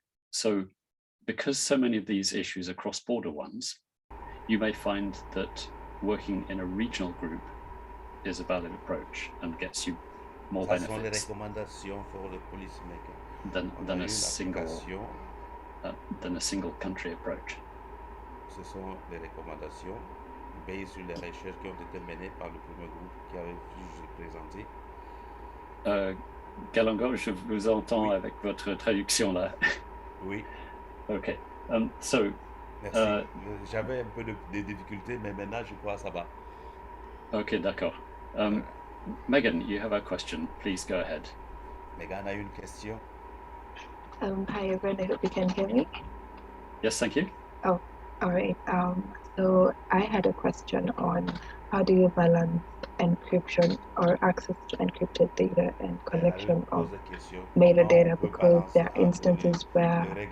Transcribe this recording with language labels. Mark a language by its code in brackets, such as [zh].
[en] So because so many of these issues are cross-border ones, you may find that working in a regional group is a valid approach and gets you more benefits than a single country approach. [fr] Ce sont des recommandations basées sur les recherches qui ont été menées par le premier groupe qui avait juste présenté. Galongo, je vous entends, oui, avec votre traduction là. Oui. [en] Ok. So. [fr] Merci. J'avais un peu de difficultés, mais maintenant je crois que ça va. Ok, d'accord. [en] Megan, you have a question. Please go ahead. [fr] Megan a une question. [en] Hi everyone, I hope you can hear me. Yes, thank you. Oh, all right. So I had a question on how do you balance encryption or access to encrypted data and collection of metadata, because there are instances where